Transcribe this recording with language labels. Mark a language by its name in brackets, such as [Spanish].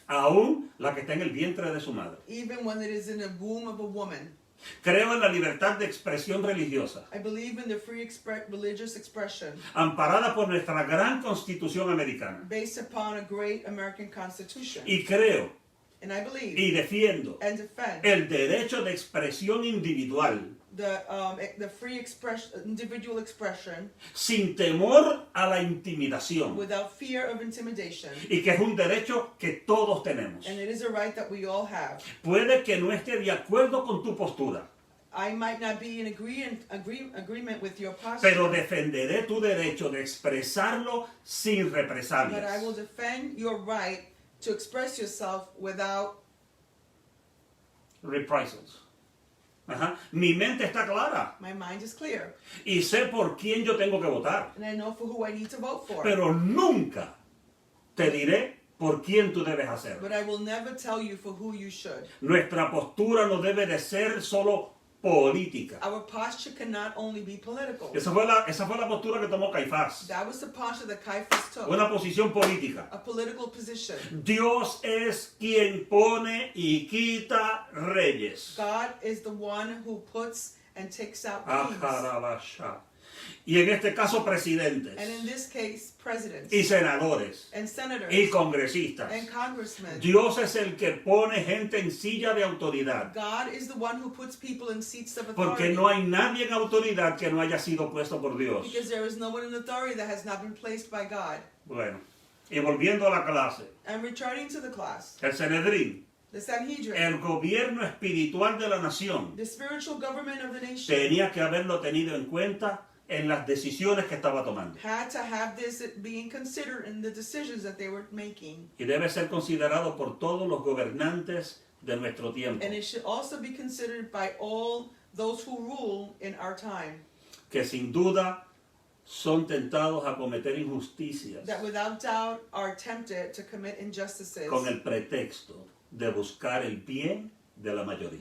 [Spanish] aún la que está en el vientre de su madre. [English] even when it is in the womb of a woman. [Spanish] Creo en la libertad de expresión religiosa, [English] I believe in the free religious expression [Spanish] amparada por nuestra gran Constitución americana. [English] based upon a great American Constitution. [Spanish] Y creo [English] And I believe [Spanish] y defiendo [English] and defend [Spanish] el derecho de expresión individual [English] the free individual expression [Spanish] sin temor a la intimidación, [English] without fear of intimidation. [Spanish] y que es un derecho que todos tenemos. [English] And it is a right that we all have. [Spanish] Puede que no esté de acuerdo con tu postura, [English] I might not be in agreement with your posture, [Spanish] pero defenderé tu derecho de expresarlo sin [English] but I will [Spanish] represalias. [English] defend your right to express yourself without. Reprisals. [Spanish] Ajá. Mi mente está clara [English] My mind is clear, [Spanish] y sé por quién yo tengo que votar, [English] and I know for who I need to vote for. [Spanish] pero nunca te diré por quién tú debes hacerlo. [English] But I will never tell you for who you should. [Spanish] Nuestra postura no debe de ser solo política. [English] Our posture cannot only be political. [Spanish] Esa fue la postura que tomó Caifás, [English] That was the posture that Caiaphas took, [Spanish] una posición política. [English] a political position. [Spanish] Dios es quien pone y quita reyes. [English] God is the one who puts and takes out kings. [Spanish] Ajarabasha. Y en este caso presidentes [English] And in this case, presidents [Spanish] y senadores [English] and senators [Spanish] y congresistas. [English] and congressmen. [Spanish] Dios es el que pone gente en silla de autoridad, [English] God is the one who puts people in seats of [Spanish] porque [English] authority. [Spanish] no hay nadie en autoridad que no haya sido puesto por Dios. [English] Because there is no one in authority that has not been placed by God. [Spanish] Bueno, y volviendo a la clase, [English] And returning to the class, [Spanish] el Sanedrín, [English] the Sanhedrin, [Spanish] el gobierno espiritual de la nación, [English] the spiritual government of the nation, [Spanish] tenía que haberlo tenido en cuenta en las decisiones que estaba tomando. [English] had to have this being considered in the decisions that they were making. [Spanish] Y debe ser considerado por todos los gobernantes de nuestro tiempo, [English] And it should also be considered by all those who rule in our time, [Spanish] que sin duda son tentados a cometer injusticias [English] that without doubt are tempted to commit injustices [Spanish] con el pretexto de buscar el bien de la mayoría.